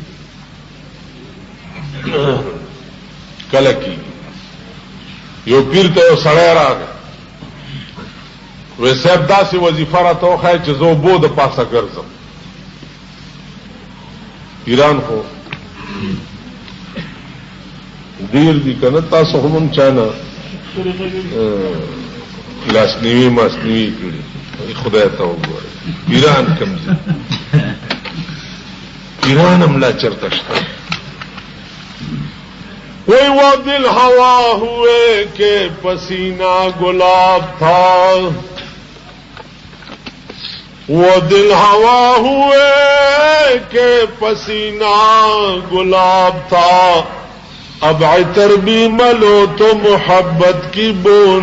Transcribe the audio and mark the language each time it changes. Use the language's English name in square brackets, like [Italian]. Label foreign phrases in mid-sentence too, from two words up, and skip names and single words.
[Pashto] یو پیر ته یو سړی راغی وی صاحب داسې وظیفه راته وښایه چې زه اوبو د پاسه ګرځم پیران خو دیر دی کنه تاسو هم چانه لاسنیوی ماسنیوی کړي خدای ته وګوره پیران کم دي پیران هم لا چرته شته [Urdu] وہی وہ دل ہوا ہوئے کہ پسینہ گلاب تھا وہ دل ہوا ہوئے کہ پسینہ گلاب تھا اب عطر بھی ملو تو محبت کی بو